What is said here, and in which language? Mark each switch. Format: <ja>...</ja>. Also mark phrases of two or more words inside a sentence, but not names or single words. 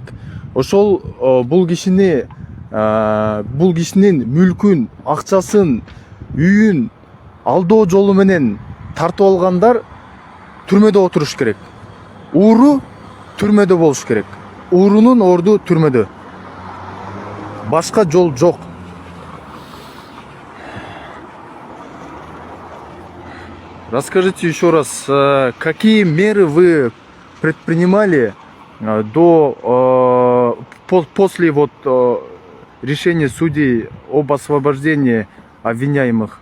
<ky>Ошол бул кишинин мүлкүн, акчасын, үйүн алдоо жолу менен тартып алгандар түрмөдө отуруш керек. Ууру түрмөдө болуш керек. Уурунун орду түрмөдө. Башка жол жок.</ky> <ru>Расскажите еще раз, какие меры вы предпринимали после решения судей об освобождении обвиняемых?</ru>